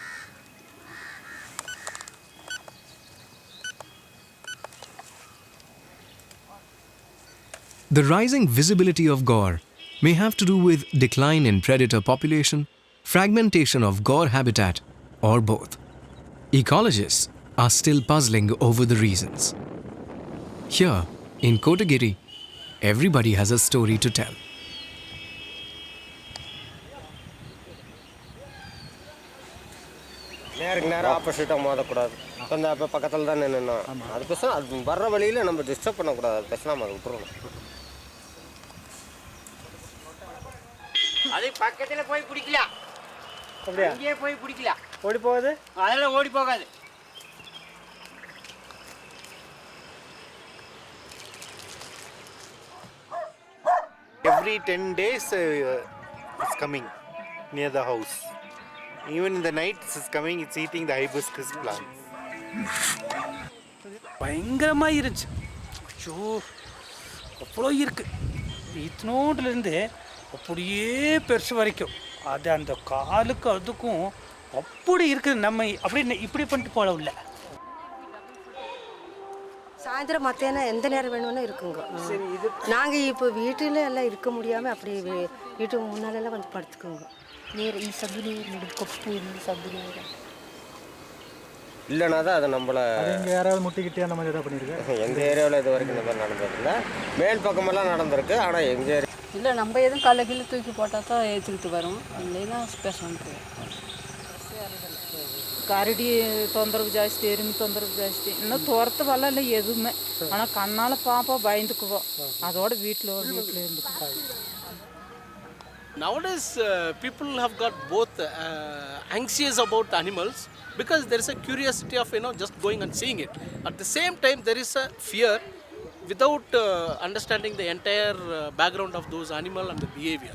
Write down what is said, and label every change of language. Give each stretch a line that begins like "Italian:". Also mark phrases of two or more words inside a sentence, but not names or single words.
English: The rising visibility of gaur may have to do with decline in predator population, fragmentation of gaur habitat, or both. Ecologists are still puzzling over the reasons. Here, in Kotagiri, everybody has a story to tell.
Tamil: நேரம் ஆப்போசிட்டாக மோதக்கூடாது. கொஞ்சம் அப்போ பக்கத்தில் தான் நின்னோம். அது பேசினா அது வர்ற வழியில் நம்ம டிஸ்டர்ப் பண்ணக்கூடாது. அது பேசினா நம்ம அதை விட்டுருணும். அது பக்கத்தில் போய் பிடிக்கலாம். அப்படியா? இங்கேயே போய் பிடிக்கலாம். ஓடி போகாது? அதெல்லாம் ஓடி போகாது.
English: Every 10 days it's coming near the house. Even in the night it's coming, it's eating the hibiscus plants.
Tamil: பயங்கரமாக இருந்துச்சு. ஐயோ அவ்வளோ இருக்கு. இத்தனோண்டுலேருந்து அப்படியே பெருசு வரைக்கும் அது அந்த காலுக்கு அதுக்கும் அப்படி இருக்குது. நம்ம அப்படி இப்படி பண்ணிட்டு போல இல்லை. சாயந்தரம் மத்தியானம் எந்த நேரம் வேணும்னு இருக்குங்க. நாங்கள் இப்போ வீட்டில் எல்லாம் இருக்க முடியாமல் அப்படி வீட்டுக்கு முன்னாலெல்லாம் வந்து படுத்துக்குங்க. ನೀರು ಈ ಸದ್ದು ನೀರು ಕೊಪ್ಪು ಇಲ್ಲಿ ಸದ್ದು ನೀರು இல்லைனா தான் அது நம்மளை எங்கள் யாராவது முட்டிக்கிட்டே அந்த மாதிரி எதாவது பண்ணியிருக்கு? எங்கள் ஏரியாவில் இது வரைக்கும் இந்த மாதிரி நடந்ததில்லை. மேல் பக்கமெல்லாம் நடந்திருக்கு. ஆனால் எங்கள் ஏரியா இல்லை, நம்ம எதுவும் கல்லை கீழே தூக்கி போட்டால் தான் ஏற்றிக்கிட்டு வரும். இல்லைன்னா ಸ್ಪೆಷಲ್ கரடி தொந்தரவு ஜாஸ்தி, எறும்பு தொந்தரவு ஜாஸ்தி. இன்னும் துரத்து வரல எதுவுமே. ஆனால் கண்ணால் பார்ப்போம், பயந்துக்குவோம். அதோட வீட்டில் இருந்துக்குவோம்.
English: Nowadays, people have got both anxious about animals because there is a curiosity of just going and seeing it. At the same time, there is a fear without understanding the entire background of those animals and the behavior.